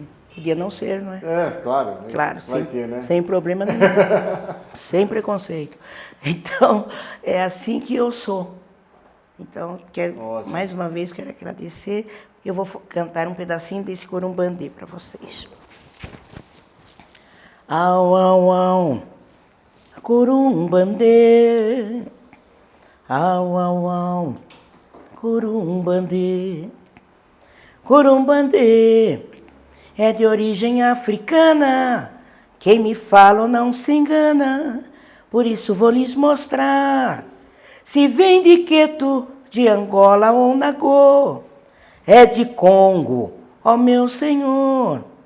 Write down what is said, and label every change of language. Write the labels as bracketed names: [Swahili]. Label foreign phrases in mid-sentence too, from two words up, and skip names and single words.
[Portuguese] Podia não ser, não é? Claro. Claro, Vai sim. que, né? Sem problema nenhum. Sem preconceito. Então, é assim que eu sou. Então, Ótimo. mais uma vez, quero agradecer. Eu vou cantar um pedacinho desse corumbandê para vocês. Au, au, au, corumbandê. Au, au, au, corumbandê. Corumbandê é de origem africana. Quem me fala não se engana. Por isso vou lhes mostrar. Se vem de Queto, de Angola ou Nagô, é de Congo, ó meu senhor.